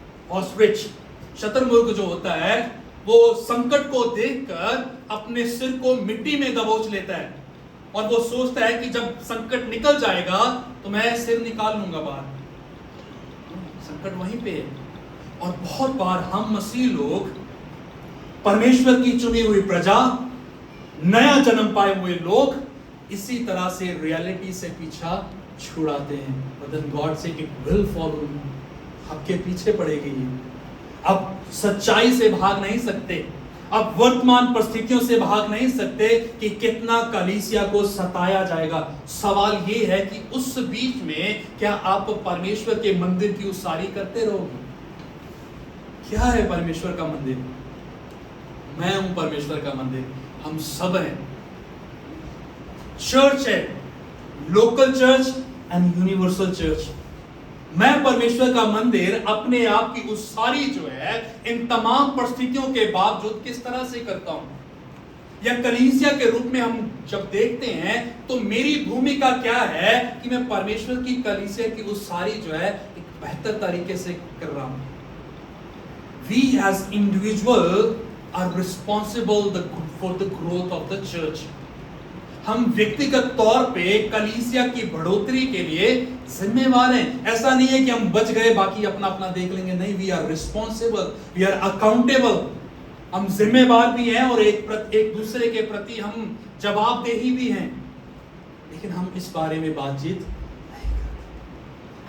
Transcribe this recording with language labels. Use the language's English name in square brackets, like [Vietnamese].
[Hindi] Ostrich, शतरमुर्ग जो होता है, वो संकट को देखकर अपने सिर को मिट्टी में दबोच लेता है और वो सोचता है कि जब संकट निकल जाएगा तो मैं सिर निकाल लूंगा बाहर। संकट वहीं पे है। और बहुत बार हम मसीह लोग परमेश्वर की चुनी हुई प्रजा, नया जन्म पाए हुए लोग इसी तरह से रियलिटी से पीछा छुड़ाते हैं। [English] But then God said it will follow you. [Hindi] आपके पीछे पड़ेगी ये। अब सच्चाई से भाग नहीं सकते, अब वर्तमान परिस्थितियों से भाग नहीं सकते कि कितना कलीसिया को सताया जाएगा। सवाल ये है कि उस बीच में क्या आप परमेश्वर के मंदिर की उसारी करते रहोगे? क्या है परमेश्वर का मंदिर? मैं हूं परमेश्वर का मंदिर, हम सब हैं। चर्च है, [English] Local church and universal church. [Hindi] मैं परमेश्वर का मंदिर अपने आप की उसारी जो है इन तमाम परिस्थितियों के बावजूद किस तरह से करता हूं, या कलीसिया के रूप में हम जब देखते हैं तो मेरी भूमिका क्या है कि मैं परमेश्वर की कलीसिया की उसारी जो है एक बेहतर तरीके से कर रहा हूं। [English] We as individual are responsible for the growth of the church. [Hindi] हम व्यक्तिगत तौर पे कलीसिया की बढ़ोतरी के लिए जिम्मेवार हैं। ऐसा नहीं है कि हम बच गए बाकी अपना अपना देख लेंगे, नहीं, [English] We are responsible, we are accountable. [Hindi] हम जिम्मेवार भी हैं और एक दूसरे के प्रति हम जवाबदेही भी हैं, लेकिन हम इस बारे में बातचीत नहीं करते।